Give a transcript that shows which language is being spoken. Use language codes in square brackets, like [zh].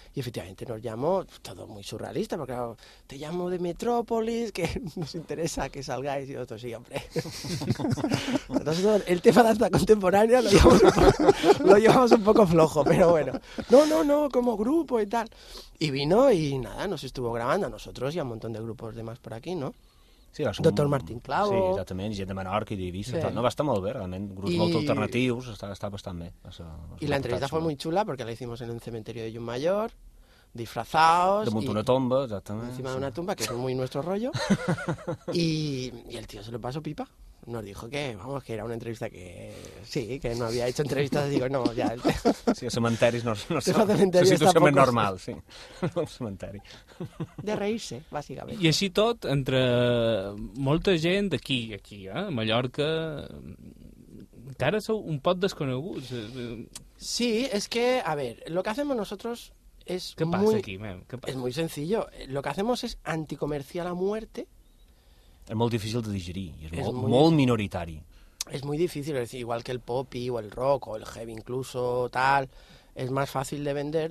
[es] Y efectivamente nos llamó, todo muy surrealista, porque claro, te llamo de Metrópolis, que nos interesa que salgáis. Y nosotros, sí, hombre. Entonces, el tema de danza contemporánea lo llevamos un poco flojo, pero bueno. No, como grupo y tal. Y vino y nada, nos estuvo grabando a nosotros y a un montón de grupos demás por aquí, ¿no? Sí, Doctor Martín Clavo. [ca] Sí, exactament, gent de Menorca i d'Eivissa. Sí. No, va estar molt bé, realment, grups molt alternatius, està bastant bé. [es] I la entrevista fue muy chula, porque la hicimos en un cementerio de Llummayor, disfrazados. [ca] Damunt d'una tomba, exactament. [es] Encima [ca] d'una tomba, [es] que es muy nuestro rollo. Y el tío se lo pasó pipa. Nos dijo que, vamos, que era una entrevista que... Sí, que no había hecho entrevistas, digo, no, ya... [ca] Sí, el cementeri no es una situació més normal, sí. El cementeri. [es] De reírse, básicamente. [ca] I així tot, entre molta gent d'aquí, aquí, a Mallorca, encara sou un poc desconeguts. [es] Sí, es que, a ver, lo que hacemos nosotros es... ¿Qué pasa aquí, man? Es muy sencillo. Lo que hacemos es anticomercial a muerte. Es muy difícil de digerir, es muy minoritario. Es muy difícil, es decir, igual que el pop o el rock o el heavy incluso, tal, es más fácil de vender.